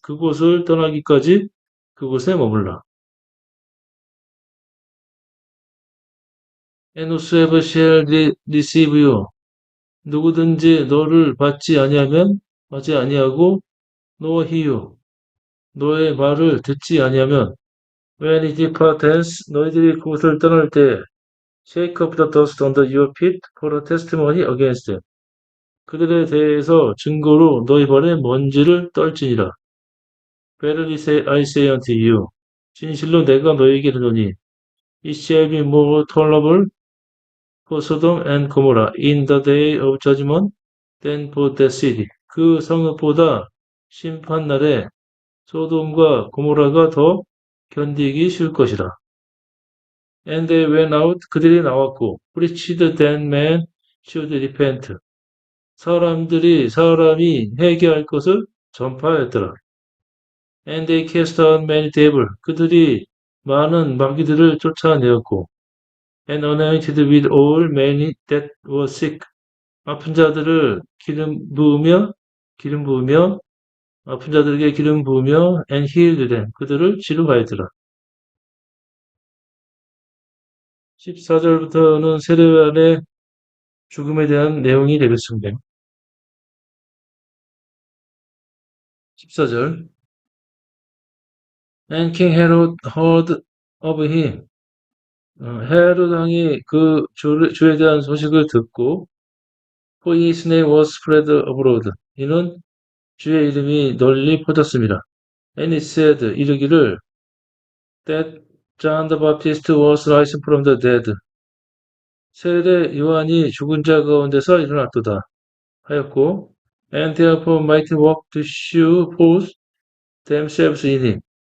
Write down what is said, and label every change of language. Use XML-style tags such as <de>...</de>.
<ko>그곳을 떠나기까지 그곳에 머물라.</ko> <en>And whosoever shall receive you,</en> <ko>누구든지 너를 받지 아니하고,</ko> <en>nor hear you,</en> <ko>너의 말을 듣지 아니하면,</ko> <en>when he departs,</en> <ko>너희들이 그곳을 떠날 때,</ko> <en>shake up the dust under your feet for a testimony against them.</en> <ko>그들에 대해서 증거로 너희 발에 먼지를 떨지니라.</ko> <en>Verily I say unto you,</en> <ko>진실로 내가 너희에게 이르노니,</ko> <en>it shall be more tolerable for Sodom and Gomorrah in the day of judgment than for that city.</en> <ko>그 성읍보다 심판날에 소돔과 고모라가 더 견디기 쉬울 것이라.</ko> <en>And they went out,</en> <ko>그들이 나왔고,</ko> <en>preached that man should repent.</en> <ko>사람이 회개할 것을 전파하였더라.</ko> <en>And they cast out many devils.</en> <ko>그들이 많은 마귀들을 쫓아내었고,</ko> <en>and anointed with oil many that were sick.</en> <ko>아픈 자들을 기름 부으며, 아픈 자들에게 기름 부으며,</ko> <en>and healed them.</en> <ko>그들을 치료하였더라. 14절부터는 세례요한의 죽음에 대한 내용이 되겠습니다. 14절.</ko> <en>And King Herod heard of him.</en> <ko>헤롯 왕이 그 주에 대한 소식을 듣고</ko> <en>For his name was spread abroad.</en> <ko>이는 주의 이름이 널리 퍼졌습니다.</ko> <en>And it said</en> <ko>이르기를</ko> <en>that John the Baptist was risen from the dead.</en> <ko>세례 요한이 죽은 자 가운데서 일어났도다 하였고</ko> <en>and therefore might walk to shew forth themselves in him.</en>